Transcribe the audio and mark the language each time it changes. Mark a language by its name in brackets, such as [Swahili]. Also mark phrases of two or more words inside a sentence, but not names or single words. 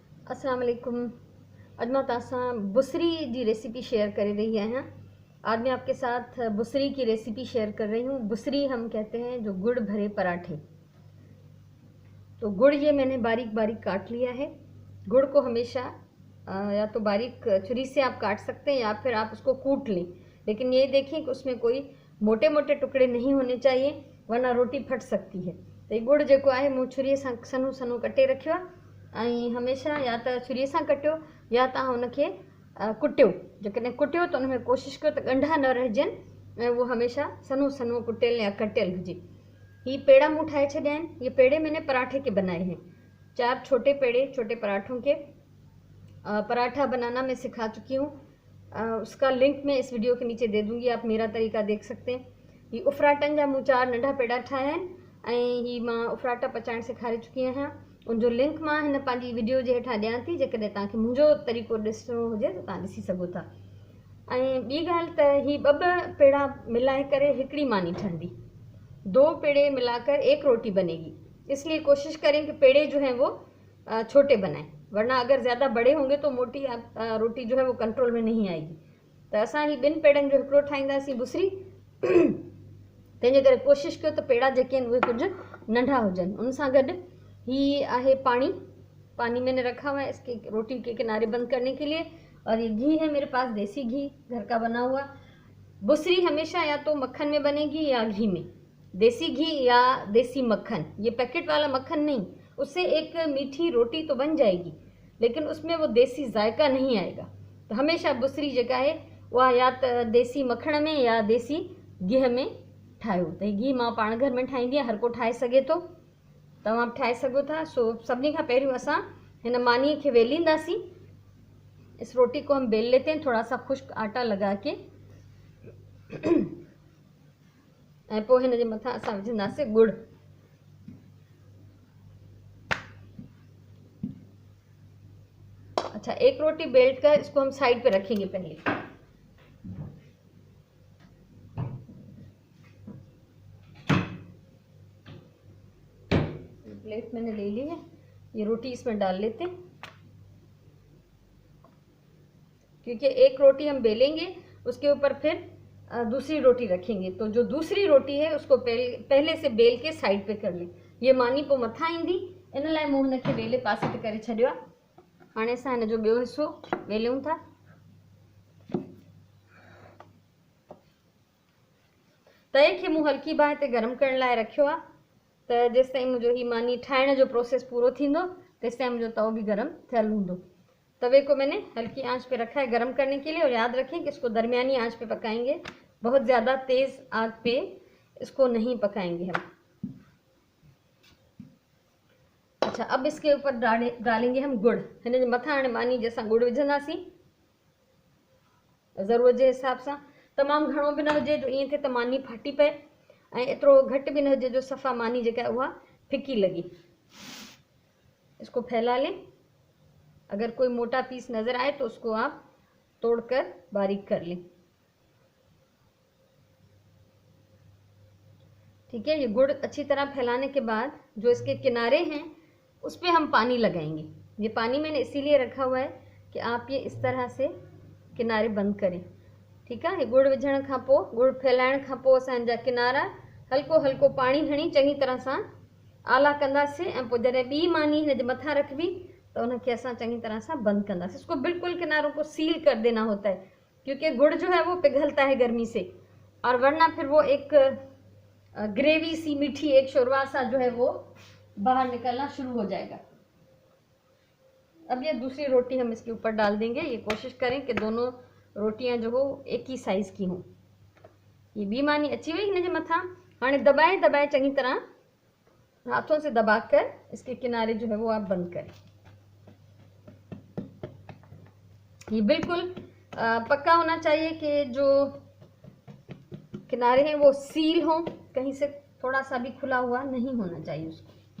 [Sindhi] अस्सलाम वालेकुम। अॼु मां तव्हां सां बुसरी जी रेसिपी शेयर करे [Urdu] رہی ہیں. آج میں آپ کے ساتھ بسری کی ریسیپی شیئر کر رہی ہوں. بسری ہم کہتے ہیں جو گڑ بھرے پراٹھے۔ تو گڑ یہ میں نے باریک باریک کاٹ لیا ہے. گڑ کو ہمیشہ یا تو باریک چھری سے آپ کاٹ سکتے ہیں یا پھر آپ اس کو کوٹ لیں، لیکن یہ دیکھیں کہ اس میں کوئی موٹے موٹے ٹکڑے نہیں ہونے چاہییں، ورنہ روٹی پھٹ سکتی ہے. [Sindhi] तो ये गुड़ जेको आहे मूं छुरीअ सां सन्हो सन्हो कटे रखियो आहे। हमेशा या तो छुरीअ सां कटियो या तव्हां हुनखे कुटियो। जेकॾहिं कुटियो [Urdu] تو ان میں [Sindhi] कोशिशि कयो त ॻंढा न रहिजनि ऐं उहो हमेशा सन्हो सन्हो कुटियल या कटियल हुजे। ये पेड़ा मुँह ठाए छॾिया आहिनि। [Urdu] یہ پیڑے میں نے پراٹھے کے بنائے ہیں۔ 4 چھوٹے پیڑے، چھوٹے پراٹھوں کے پراٹھا بنانا میں سکھا چکی ہوں. اس کا لنک میں اس ویڈیو کے نیچے دے دوں گی، آپ میرا طریقہ دیکھ سکتے ہیں. [Sindhi] ये उफराटन जा मूं 4 नंढा पेड़ा ठाया आहिनि ऐं ही मां उफराटा पचाइण सेखारे चुकी आहियां। उनजो लिंक मां हिन पंहिंजी वीडियो जे हेठां ॾियां थी, जेकॾहिं तव्हांखे मुंहिंजो तरीक़ो ॾिसणो हुजे त तव्हां ॾिसी सघो था। ऐं ॿी ॻाल्हि त ही ॿ पेड़ा मिलाए करे हिकिड़ी मानी ठहंदी। [Urdu] 2 پیڑے ملا کر 1 روٹی بنے گی۔ اس لیے کوشش کریں کہ پیڑے جو ہیں وہ چھوٹے بنائیں، ورنہ اگر زیادہ بڑے ہوں گے تو موٹی روٹی جو ہے وہ کنٹرول میں نہیں آئے گی. [Sindhi] तो असां ही 2 पेड़नि जो हिकिड़ो ठाहींदासीं बुसरी। तंहिंजे करे कोशिशि कयो त पेड़ा जेके आहिनि उहे कुझु नंढा हुजनि। उन सां गॾु ही आहे पानी। [Urdu] پانی میں نے رکھا ہوا ہے اس کے روٹی کے کنارے بند کرنے کے لیے. اور یہ گھی ہے میرے پاس، دیسی گھی گھر کا بنا ہوا۔ بسری ہمیشہ یا تو مکھن میں بنے گی یا گھی میں، دیسی گھی یا دیسی مکھن. یہ پیکٹ والا مکھن نہیں، اس سے ایک میٹھی روٹی تو بن جائے گی لیکن اس میں وہ دیسی ذائقہ نہیں آئے گا. [Sindhi] तो हमेशा बुसरी जेका है वह या तो देसी मक्खन में या देसी गिह में ठाहियो। त घी मां पाण घर में ठाहींदी आहियां, हर को ठाहे सघे थो, तव्हां बि ठाहे सघो था। सो सभिनी खां पहिरियों असां हिन मानीअ खे वेलींदासीं। [Urdu] اس روٹی کو ہم بیل لیتے ہیں، تھوڑا سا خشک آٹا لگا کے [Sindhi] ऐं पोइ हिन जे मथां असां विझंदासीं गुड़। [Urdu] اچھا، 1 روٹی بیل کر اس کو ہم سائیڈ پہ رکھیں گے پہلے. پلیٹ میں نے لے لی ہے، یہ روٹی اس میں ڈال لیتے ہیں، کیونکہ 1 روٹی ہم بیلیں گے اس کے اوپر پھر دوسری روٹی رکھیں گے. تو جو دوسری روٹی ہے اس کو پہلے سے بیل کے سائیڈ پہ کر لیں. [Sindhi] ये मानी पोइ मथां ईंदी, इन लाइ मूं हिनखे वेले पासे ते करे छॾियो आहे। हाणे असां हिन जो ॿियो हिसो वेलियूं था। तए खे मूं हल्की बाहि ते गरम करण लाइ रखियो आहे, त जेसिताईं मुंहिंजो ही मानी ठाहिण जो प्रोसेस पूरो थींदो तेसिताईं मुंहिंजो तओ भी गरम थियल हूंदो। [Urdu] توے کو میں نے ہلکی آنچ پہ رکھا ہے گرم کرنے کے لیے. اور یاد رکھیں کہ اس کو درمیانی آنچ پہ پکائیں گے، بہت زیادہ تیز آنچ پہ اس کو نہیں پکائیں گے ہم. اچھا، اب اس کے اوپر ڈالیں گے ہم گڑ. [Sindhi] हिन जे मथां हाणे मानी जैसा गुड़ विझंदासीं ज़रूरत जे हिसाब सां। तमामु घणो भी न हुजे जो ईअं थिए त मानी फाटी पए, ऐं एतिरो घटि भी न हुजे जो सफ़ा मानी जेका है उहा फिकी लगे। [Urdu] اس کو پھیلا لیں. اگر کوئی موٹا پیس نظر آئے تو اس کو آپ توڑ کر باریک کر لیں. ٹھیک ہے، یہ گڑ اچھی طرح پھیلانے کے بعد جو اس کے کنارے ہیں اس پر ہم پانی لگائیں گے. یہ پانی میں نے اسی لیے رکھا ہوا ہے کہ آپ یہ اس طرح سے کنارے بند کریں. ٹھیک ہے, [Sindhi] ये गुड़ विझण खां पोइ, गुड़ फैलाइण खां पोइ असांजा किनारा हल्को हल्को पानी हणी चङी तरह सां आला कंदासीं। ऐं पोइ जॾहिं ॿी मानी हिन जे मथां रखबी तो उनखे असां चंगी तरह से बंद कंदासीं। [Urdu] اس کو بالکل کناروں کو سیل کر دینا ہوتا ہے، کیونکہ گڑ جو ہے وہ پگھلتا ہے گرمی سے، اور ورنہ پھر وہ ایک گریوی سی میٹھی ایک شوربہ سا جو ہے وہ باہر نکلنا شروع ہو جائے گا. اب یہ دوسری روٹی ہم اس کے اوپر ڈال دیں گے. یہ کوشش کریں کہ دونوں روٹیاں جو ہو ایک ہی سائز کی ہوں. [Sindhi] ये बी मानी अची वई हिन जे मथां। हाणे दबाए दबाए चंगी तरह [Urdu] ہاتھوں سے دبا کر اس کے کنارے جو ہے وہ آپ بند کریں. یہ بالکل پکا ہونا چاہیے کہ جو کنارے ہیں وہ سیل ہوں، کہیں سے تھوڑا سا بھی کھلا ہوا نہیں ہونا چاہیے اس کو.